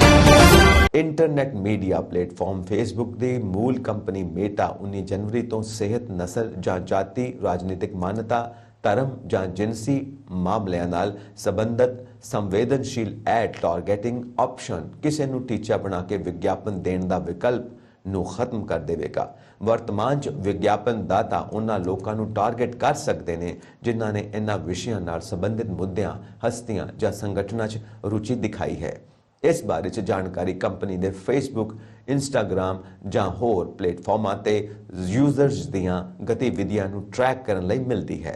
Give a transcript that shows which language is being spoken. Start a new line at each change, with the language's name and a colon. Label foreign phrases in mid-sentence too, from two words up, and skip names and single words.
English: Internet media platform
Punjabi: ਫੇਸਬੁੱਕ ਦੀ ਮੂਲ ਕੰਪਨੀ ਮੇਟਾ 19 ਜਨਵਰੀ ਤੋਂ ਸਿਹਤ, ਨਸਲ ਜਾਂ ਜਾਤੀ, ਰਾਜਨੀਤਿਕ ਮਾਨਤਾ, ਧਰਮ ਜਾਂ ਜਿਨਸੀ ਮਾਮਲਿਆਂ ਨਾਲ ਸੰਬੰਧਿਤ ਸੰਵੇਦਨਸ਼ੀਲ
English: ad targeting option
Punjabi: ਕਿਸੇ ਨੂੰ ਟੀਚਾ ਬਣਾ ਕੇ ਵਿਗਿਆਪਨ ਦੇਣ ਦਾ ਵਿਕਲਪ ਨੂੰ ਖਤਮ ਕਰ ਦੇਵੇਗਾ। ਵਰਤਮਾਨ ਚ ਵਿਗਿਆਪਨ ਦਾਤਾ ਉਨ੍ਹਾਂ ਲੋਕਾਂ ਨੂੰ ਟਾਰਗੇਟ
Hindi: कर सकते हैं
Punjabi: ਜਿਨ੍ਹਾਂ ਨੇ ਇਨ੍ਹਾਂ ਵਿਸ਼ਿਆਂ ਨਾਲ ਸੰਬੰਧਿਤ ਮੁੱਦਿਆਂ, ਹਸਤੀਆਂ ਜਾਂ ਸੰਗਠਨਾਂ ਚ ਰੁਚੀ ਦਿਖਾਈ ਹੈ। ਇਸ ਬਾਰੇ ਚ ਜਾਣਕਾਰੀ ਕੰਪਨੀ ਦੇ ਫੇਸਬੁੱਕ, ਇੰਸਟਾਗ੍ਰਾਮ ਜਾਂ ਹੋਰ ਪਲੇਟਫਾਰਮਾਂ ਤੇ ਯੂਜ਼ਰਸ ਦੀਆਂ ਗਤੀਵਿਧੀਆਂ ਨੂੰ ਟ੍ਰੈਕ ਕਰਨ ਲਈ ਮਿਲਦੀ ਹੈ।